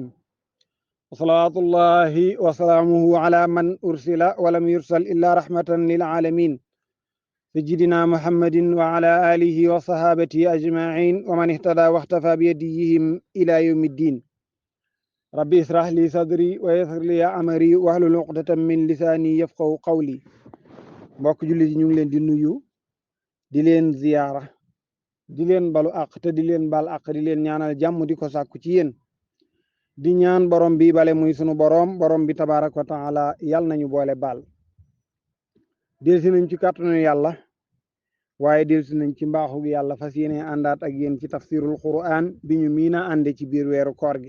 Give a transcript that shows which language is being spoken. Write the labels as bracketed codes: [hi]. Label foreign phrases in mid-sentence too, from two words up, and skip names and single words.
[ar] وصلاة الله وسلامه على من أرسل ولم يرسل إلا رحمة للعالمين سيدنا محمد وعلى آله وصحابته أجمعين ومن اهتدى واختفى بيديهم إلى يوم الدين. ربي اشرح لي صدري ويسر لي أمري واحلل عقدة من لساني يفقهوا قولي. [wo] mbokk jullit ñu ngi leen di nuyu di leen ziyaara di leen balu àq te di leen bal àq di leen ñaanal jàmm di ko sàkku ci yéen di ñaan borom bi bale muy sunu borom bi [ar] تبارك وتعالى [wo] yal nañu boole baal. delsi nañ ci kàttanu yàlla waaye delsi nañ ci mbaaxu yàlla fas yéene àndaat ak yéen ci [ar] تفسير القرآن [wo] bi ñu miina ànde ci biir weeru koor gi.